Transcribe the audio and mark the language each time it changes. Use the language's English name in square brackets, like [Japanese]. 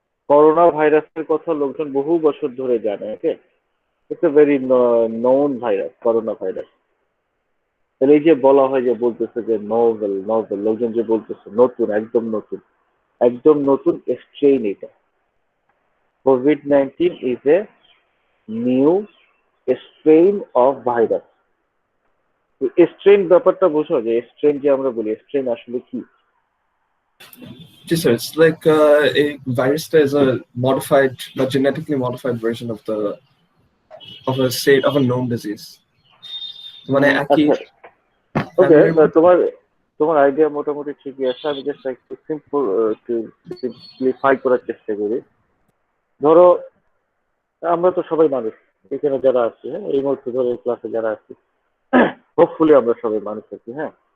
[Bangla] Corona ভাইরাসের কথা লোকজন বহু বছর ধরে জানে। ওকে, [English] it's a very known virus, [Bangla] corona virus. তাহলে এই যে বলা হয় যে বলতেছে যে নোভেল নোভেল, লোকজন যে বলতেছে নতুন, একদম নতুন, একদম নতুন স্ট্রেইন এটা। [English] COVID-19 is a new strain of virus. [Bangla] Strain ব্যাপারটা বুঝো, যে স্ট্রেন যে আমরা বলি, স্ট্রেন আসলে কি? জি sir, [English] it's like a virus that is a modified, a genetically modified version of a state of a known disease. [Bangla] মানে একই। ওকে, তোমার আইডিয়া মোটামুটি ঠিকই আছে। আমি জাস্ট একটু সিম্পলিফাই করার চেষ্টা করি। ধরো আমরা তো সবাই মানুষ, এখানে যারা আছি, হ্যাঁ, এই মুহূর্তে ধরো এই ক্লাসে যারা আছি, হোপফুলি আমরা সবাই মানুষ আছি, হ্যাঁ।